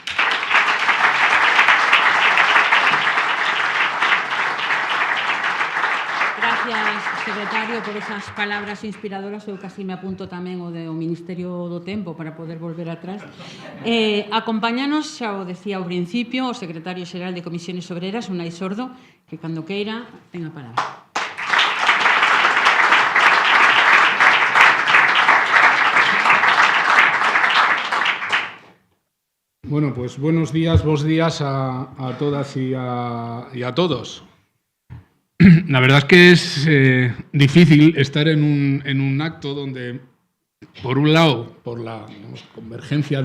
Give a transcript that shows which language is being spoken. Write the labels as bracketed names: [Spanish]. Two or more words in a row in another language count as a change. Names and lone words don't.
[Spanish] Gracias, secretario, por esas palabras inspiradoras. [Galician] Eu casi me apunto tamén o do Ministerio do Tempo para poder volver atrás. Acompáñanos, xa o decía ao principio, o secretario xeral de Comisiones Obreras, Unai Sordo, que cando queira ten a palabra. [Spanish] Bueno, pues buenos días, [Galician] bos días [Spanish] a todas y a todos. La verdad es que es difícil estar en un acto donde, por un lado, por la convergencia